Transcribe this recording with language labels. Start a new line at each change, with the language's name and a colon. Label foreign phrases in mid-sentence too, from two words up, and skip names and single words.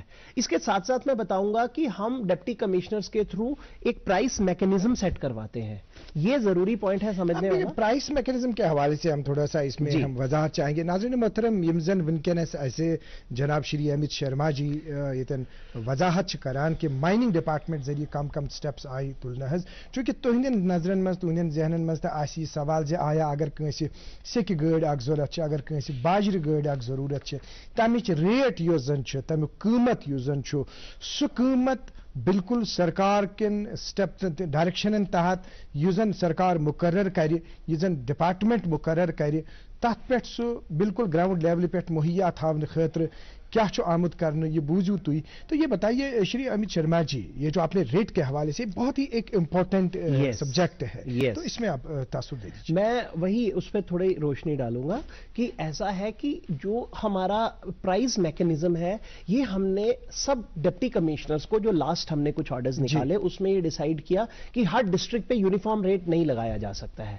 Hindi: इसके साथ साथ मैं बताऊंगा कि हम
English: deputy commissioners
Hindi: के थ्रू एक
English: price mechanism
Hindi: सेट करवाते हैं। ये जरूरी पॉइंट है समझने वाला।
English: price mechanism
Hindi: के हवाले से हम थोड़ा सा इसमें हम वजाहत चाहेंगे।
Kashmiri: नाज़रीन मोहतरम, यमजन विनकेनस ऐसे जनाब श्री अमित शर्मा जी ये वजाहत करान कि
English: mining department
Kashmiri: जरिए कम कम स्टेप्स आई तुलना हज, चूंकि तुहंदन नजरन मज, तुहंदन जहनन मज तो सवाल जे आया अगर कंसे सेक गाड़ अख जरूरत, अगर कंसे बाजर गाड़ अख जरूरत, तमिच रेट युस जन तमिक कीमत युस जन सु कीमत बिल्कुल सरकार किन स्टेप डायरेक्शन तहत युजन सरकार मुकर्रर कर, युजन डिपार्टमेंट मुकर्रर कर, तथ पे सु बिल्कुल
English: ground level
Kashmiri: पे मुहैया थावन खतर क्या आमद करने, ये बूझू तुई।
Hindi: तो ये बताइए श्री अमित शर्मा जी, ये जो आपने रेट के हवाले से बहुत ही एक
English: important subject
Hindi: है, तो इसमें आप तासुर दे दीजिए। मैं वही उस पर थोड़ी रोशनी डालूंगा कि ऐसा है कि जो हमारा
English: price mechanism
Hindi: है, ये हमने सब
English: deputy commissioners
Hindi: को, जो लास्ट हमने कुछ ऑर्डर्स निकाले, उसमें ये डिसाइड किया कि हर डिस्ट्रिक्ट पे
English: uniform rate
Hindi: नहीं लगाया जा सकता है।